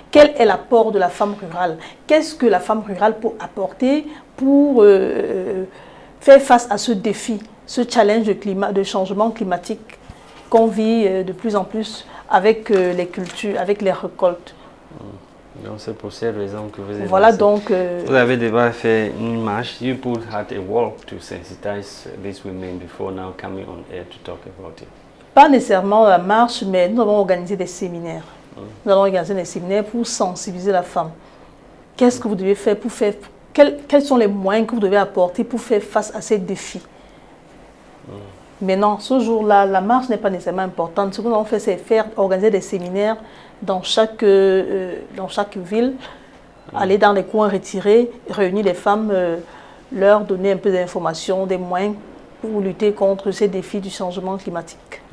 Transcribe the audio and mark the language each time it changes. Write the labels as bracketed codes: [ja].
[fr] Quel est l'apport de la femme rurale? Qu'est-ce que la femme rurale peut apporter pour faire face à ce défi, ce challenge de changement climatique qu'on vit de plus en plus avec les cultures, avec les récoltes? Donc c'est pour cette raison que vous avez voilà donc vous avez déjà fait une marche. [en] You put had a walk to sensitize these women before now coming on air to talk about it. [fr] Pas nécessairement la marche, mais nous avons organisé des séminaires. Nous avons organisé des séminaires pour sensibiliser la femme. Qu'est-ce que vous devez faire pour faire... Quels sont les moyens que vous devez apporter pour faire face à ces défis? Mais non, ce jour-là, la marche n'est pas nécessairement importante. Ce que nous avons fait, c'est organiser des séminaires dans chaque ville, aller dans les coins retirés, réunir les femmes, leur donner un peu d'informations, des moyens pour lutter contre ces défis du changement climatique.